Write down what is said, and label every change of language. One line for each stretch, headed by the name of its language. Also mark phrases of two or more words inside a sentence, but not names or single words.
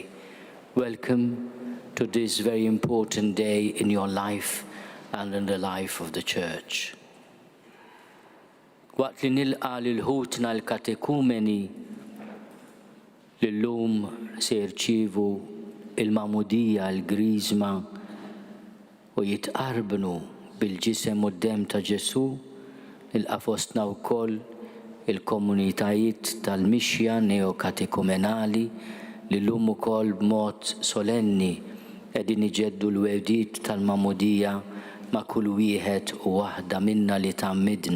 English: Welcome to this very important day in your life and in the life of the Church.
Maltese: Waqt li nilqa lil-ħutna l-katekumeni l-lum se jirċievu il-mamudija, l-grizma u jitqarbnu bil-ġisem u d-dem ta' Ġesu, nilqa' fostna wkoll il-komunitajiet tal-mixja neokatekumenali li llum ukoll b'mod solenni qegħdin iġeddu l-wedid tal-mamudija ma' kull wieħed u waħda minna li tammidna.